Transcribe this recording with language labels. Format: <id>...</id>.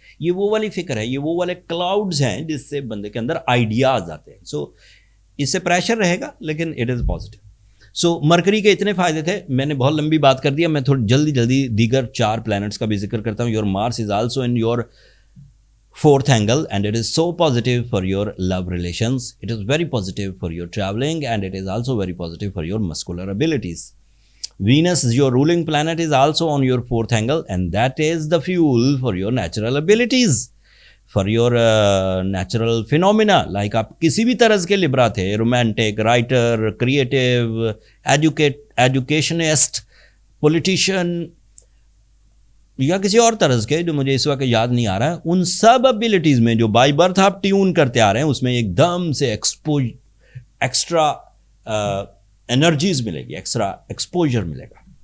<ur>یہ وہ والی فکر ہے, یہ وہ والے کلاؤڈز ہیں جس سے بندے کے اندر آئیڈیاز آتے ہیں. سو اس سے پریشر رہے گا, لیکن it is positive. So mercury کے اتنے فائدے تھے, میں نے بہت لمبی بات کر دیا. میں تھوڑی جلدی دیگر 4 پلانٹس کا بھی ذکر کرتا ہوں.</ur> <en>Your Mars is also in your fourth angle, and it is so positive for your love relations. It is very positive for your traveling, and it is also very positive for your muscular abilities. Venus, your ruling planet, is also on your 4th angle, and that is the fuel for your natural abilities, for your natural phenomena.</en> <ur>Like آپ کسی بھی طرز کے لبرا تھے,</ur> <en>romantic, writer, creative, educationist, politician,</en> <ur>یا کسی اور طرز کے جو مجھے اس وقت یاد نہیں آ رہا ہے, ان سب ابیلٹیز میں جو بائی برتھ آپ ٹیون کرتے آ رہے ہیں, اس میں ایک دم سے ایکسٹرا انرجیز ملے گی, ایکسٹرا ایکسپوجر ملے گا.</ur>